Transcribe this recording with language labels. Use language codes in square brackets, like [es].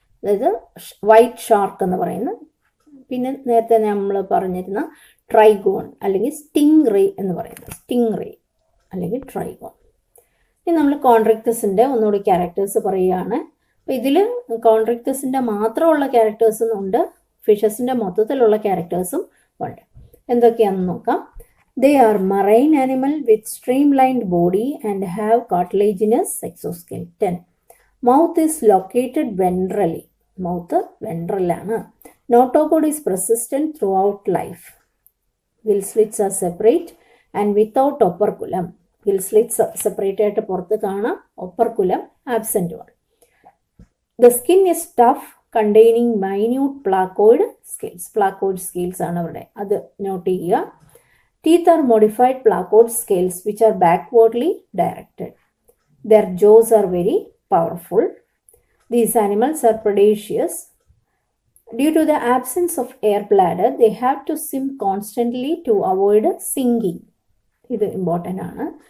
[ml] അതായത് white shark എന്ന് പറയുന്ന. പിന്നെ നേരത്തെ നമ്മൾ പറഞ്ഞിരുന്ന ട്രൈഗോൺ അല്ലെങ്കിൽ സ്റ്റിംഗ് റേ എന്ന് പറയുന്നത്, സ്റ്റിംഗ് റേ അല്ലെങ്കിൽ ട്രൈഗോൺ. ഇനി നമ്മൾ കോൺട്രിക്ടസിൻ്റെ ഒന്നുകൂടി ക്യാരക്ടേഴ്സ് പറയുകയാണ്. അപ്പോൾ ഇതിൽ കോൺട്രിക്ടസിൻ്റെ മാത്രമുള്ള ക്യാരക്ടേഴ്സും ഉണ്ട്, ഫിഷസിൻ്റെ മൊത്തത്തിലുള്ള ക്യാരക്ടേഴ്സും ഉണ്ട്. എന്തൊക്കെയാണെന്ന് നോക്കാം. [en] They are marine animal with streamlined body and have cartilaginous exoskeleton. Mouth is located ventrally. Mouth ventral [ml] ആണ്. [en] Notochord is persistent throughout life. Gill slits are separate and without operculum. Gill slits separate [ml] ആയിട്ട് പുറത്ത് കാണാം, [en] operculum absent [ml] ആണ്. [en] The skin is tough, containing minute placoid scales. [ml] Placoid scales ആണ് അവിടെ, അത് not ചെയ്യുക. [en] Teeth are modified placoid scales which are backwardly directed. Their jaws are very powerful. These animals are predaceous. Due to the absence of air bladder, they have to swim constantly to avoid sinking. [ml] ഇത് important ആണ്.